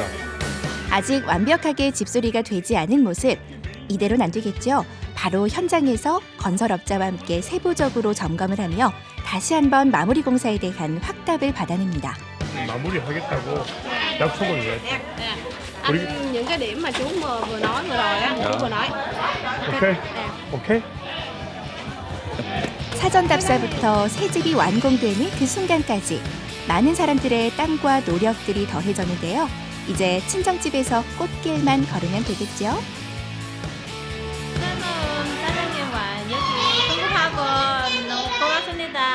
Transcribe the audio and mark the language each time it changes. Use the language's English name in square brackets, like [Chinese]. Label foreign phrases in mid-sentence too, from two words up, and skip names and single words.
[Korean] 아직 완벽하게 집수리가 되지 않은 모습. 이대로는 안 되겠죠. 바로 현장에서 건설업자와 함께 세부적으로 점검을 하며 다시 한번 마무리 공사에 대한 확답을 받아냅니다. 마무리하겠다고 약속을 해. 우리 [Vietnamese] những cái điểm mà chú vừa nói vừa rồi á, chú vừa nói. [English] okay. okay. [Korean] 사전 답사부터 새 집이 완공되는 그 순간까지 많은 사람들의 땀과 노력들이 더해졌는데요. 이제 친정집에서 꽃길만 걸으면 되겠죠. 사장님과 여기 공부하고 너무 고맙습니다.